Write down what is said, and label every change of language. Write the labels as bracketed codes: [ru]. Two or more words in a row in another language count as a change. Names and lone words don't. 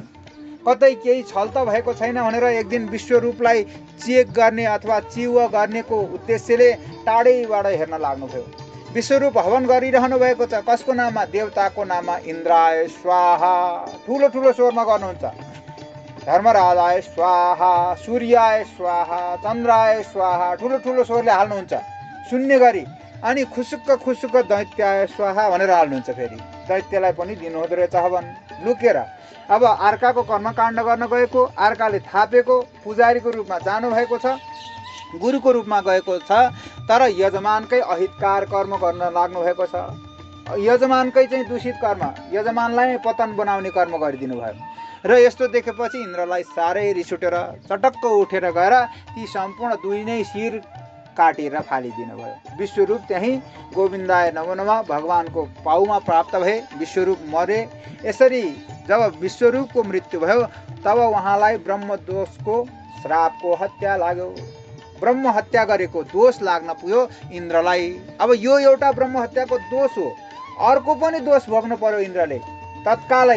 [ne] कतै केही छल त भएको छैन भनेर एक दिन विश्वरूपलाई चेक गर्ने अथवा चिव गर्नेको उद्देश्यले टाढैबाट हेर्न लाग्नुभयो। विश्वरूप हवन गरिरहनु भएको छ। कसको नाममा? देवताको नाममा [sa] इन्द्राय स्वाहा [ne] ठुलो ठुलो स्वरमा गर्नुहुन्छ। [sa] धर्मराजाय स्वाहा, सूर्याय स्वाहा, चन्द्राय स्वाहा [ne] ठुलो ठुलो स्वरले हाल्नुहुन्छ सुन्ने गरी। अनि खुसुक्क खुसुक्क [sa] दैत्याय स्वाहा [ne] भनेर हाल्नुहुन्छ। फेरि दैत्यलाई पनि दिनुहुँदो रहेछ हवन लुकेर। अब अर्काको कर्मकाण्ड गर्न गएको, अर्काले थापेको पुजारीको रूपमा जानुभएको छ, गुरुको रूपमा गएको छ, तर यजमानकै अहितकार कर्म गर्न लाग्नु भएको छ। यजमानकै चाहिँ दूषित कर्म, यजमानलाई पतन बनाउने कर्म गरिदिनु भयो। र यस्तो देखेपछि इन्द्रलाई साह्रै रिस उठेर चटक्क उठेर गएर ती सम्पूर्ण दुई नै शिर काटेर फालिदिनु भयो। विश्वरूप त्यही [sa] गोविन्दाय नमो नमः [ne] भगवानको पाउमा प्राप्त भए। विश्वरूप मरे। यसरी जब विश्वरूपको मृत्यु भयो तब उहाँलाई ब्रह्मदोषको श्रापको हत्या लाग्यो। ब्रह्म हत्या गरेको दोष लाग्न पुग्यो इन्द्रलाई। अब यो एउटा ब्रह्म हत्याको दोष हो, अर्को पनि दोष भोग्नु पर्यो इन्द्रले तत्कालै।